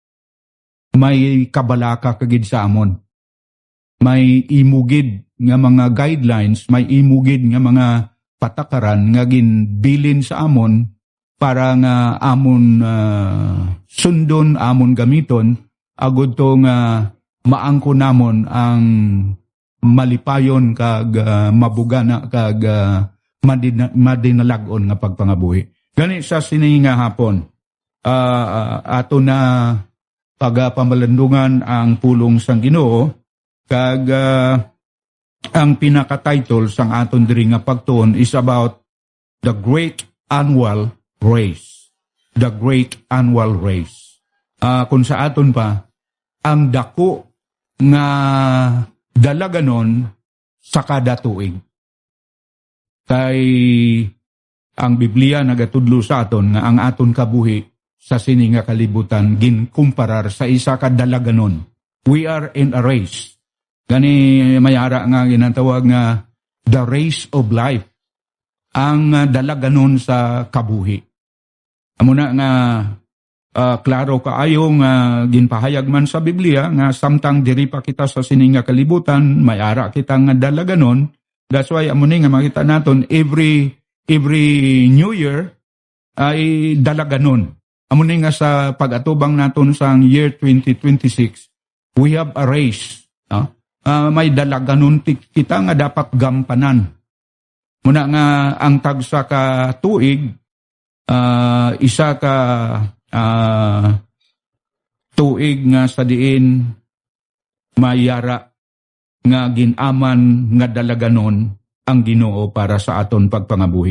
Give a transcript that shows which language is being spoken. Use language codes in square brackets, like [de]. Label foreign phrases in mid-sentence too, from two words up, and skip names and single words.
[hil] May kabalaka kagid sa amon. May imugid nga mga guidelines, may imugid nga mga patakaran nga ginbilin sa amon para nga amon sundon, amon gamiton agud to nga maangko namon ang malipayon kag mabugana kag madinalagon nga pagpangabuhi. Gani sa sini nga hapon ato na pagpamalandungan ang pulong sang Ginoo kag ang pinaka-title sang aton diri nga pagtuon is about [en] the great annual race. The great annual race. [hil] Kung sa aton pa, ang dako nga dalaganon sa kada tuig. Kay ang Biblia nagatudlo sa aton nga ang aton kabuhi sa sini nga kalibutan ginkumparar sa isa ka dalaganon. [en] We are in a race. [hil] Gani mayara nga ginatawag nga [en] the race of life. [hil] Ang dalaganon sa kabuhi. Amo na nga klaro kaayo nga ginpahayag man sa Biblia nga samtang diri pa kita sa sini nga kalibutan, mayara kita nga dalaganon. [en] That's why [hil] amo ni nga makita naton [en] every New Year [hil] ay dalaganon. Amo ni nga sa pag-atubang naton sang year 2026, [en] we have a race. [hil] May dalaganon kita nga dapat gampanan. Muna nga ang tagsa ka tuig, isa ka tuig nga sa diin mayara nga ginaman nga dalaganon ang Ginoo para sa aton pagpangabuhi.